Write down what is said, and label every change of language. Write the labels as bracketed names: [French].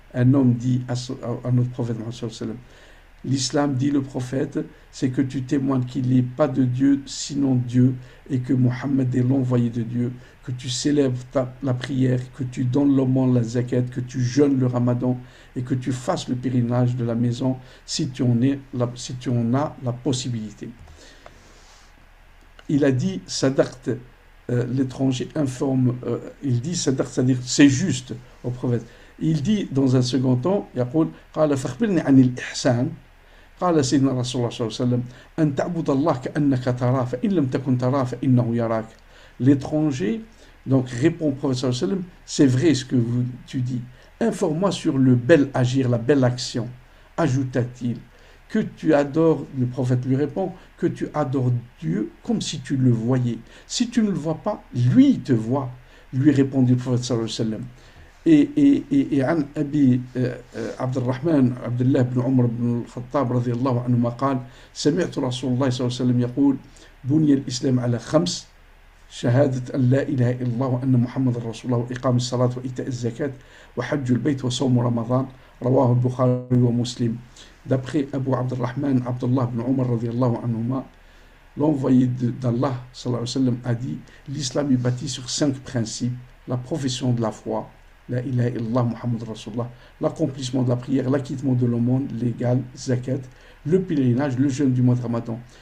[French] Un homme dit à notre prophète sallallahu alayhi wa sallam, l'islam, dit le prophète, c'est que tu témoignes qu'il n'y a pas de Dieu sinon Dieu et que Mohammed est l'envoyé de Dieu, que tu célèbres la prière, que tu donnes l'aumône, la zakat, que tu jeûnes le ramadan et que tu fasses le pèlerinage de la maison si tu en as la possibilité. Il a dit sadaqt, l'étranger informe, il dit sadaqt, c'est-à-dire c'est juste au prophète. Il dit dans un second temps, [Arabic] يقول قال فاخبرني عن الإحسان قال سيدنا رسول الله صلى الله عليه وسلم أن تعبد الله كأنك تراه فإن لم تكن تراه فإنه يراك. [French] L'étranger donc répond au prophète sallallahu alayhi wa sallam, c'est vrai ce que tu dis, informe-moi sur le bel agir, la belle action. Ajouta-t-il que tu adores, le prophète lui répond, que tu adores Dieu comme si tu le voyais. Si tu ne le vois pas, lui il te voit, lui répondit le prophète sallallahu alayhi wa sallam. [Arabic] Et عن أبي عبد الرحمن عبد الله بن عمر بن الخطاب رضي الله عنهما قال سمعت رسول الله صلى الله عليه وسلم يقول بني الإسلام على 5 شهادة أن لا إله إلا الله وأن محمد رسول الله وإقام الصلاة وإيتاء الزكاة وحج البيت وصوم رمضان رواه البخاري ومسلم. [French] D'après Abu Abdurrahman Abdullah ibn Umar radiyallahu anhuma, l'envoyé d'Allah sallallahu alayhi wa sallam a dit l'islam est bâti sur 5 principes: la profession de la foi, la ilaha illallah Muhammad Rasulullah, l'accomplissement de la prière, l'acquittement de l'aumône légale, zakat, le pèlerinage, le jeûne du mois de Ramadan.